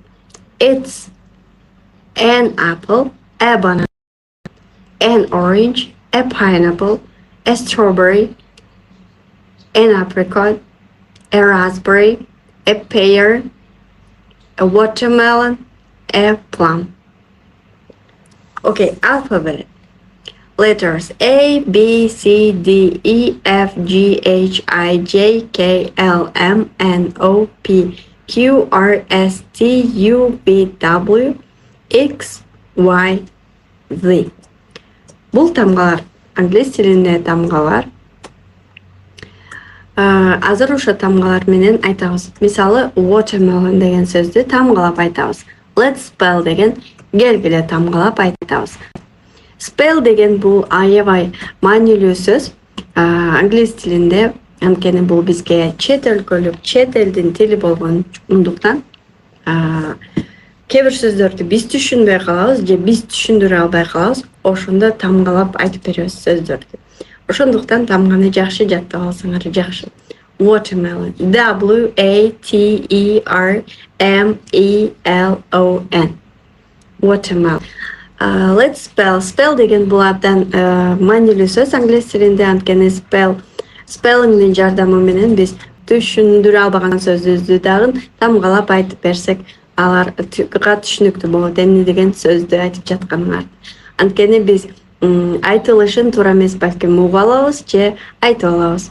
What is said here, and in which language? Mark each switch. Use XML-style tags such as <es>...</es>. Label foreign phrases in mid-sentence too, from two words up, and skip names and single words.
<en>It's an apple, a banana, an orange, a pineapple, a strawberry, an apricot, a raspberry, a pear, a watermelon, a plum. Okay, alphabet. Letters A, B, C, D, E, F, G, H, I, J, K, L, M, N, O, P, Q, R, S, T, U, V, W, X, Y, Z.</en> <ky>Бул тамгалар англис тилинде тамгалар. Азыр ошо тамгалар менен айтабыз. Мисалы, watermelon деген сөздү тамгалап айтабыз.</ky> <en>Let's spell</en> <ky>деген келгиле тамгалап айтабыз. Spell деген бул аябай маанилүү сөз. Англис тилинде, анткени бул бизге чет өлкөлүк, чет элдин тили болгондуктан кээ бир сөздөрдү биз түшүнбөй калабыз же биз түшүндүрө албай калабыз. Ошондо тамгалап айтып беребиз сөздөрдү. Ошондуктан тамганы жакшы жаттап алсаңар жакшы.</ky> <en>Watermelon. W-A-T-E-R-M-E-L-O-N. Watermelon. Let's spell.</en> <ky>Spell деген бул абдан маанилүү сөз англис тилинде, анткени spellingдин жардамы менен биз түшүндүрө албаган сөздү дагы тамгалап айтып берсек, аларга түшүнүктүү болот. Эмне деген сөздү айтып жатканыңарды. Анткени биз айтылышын туура эмес балким угуп алабыз же айтып алабыз.</ky>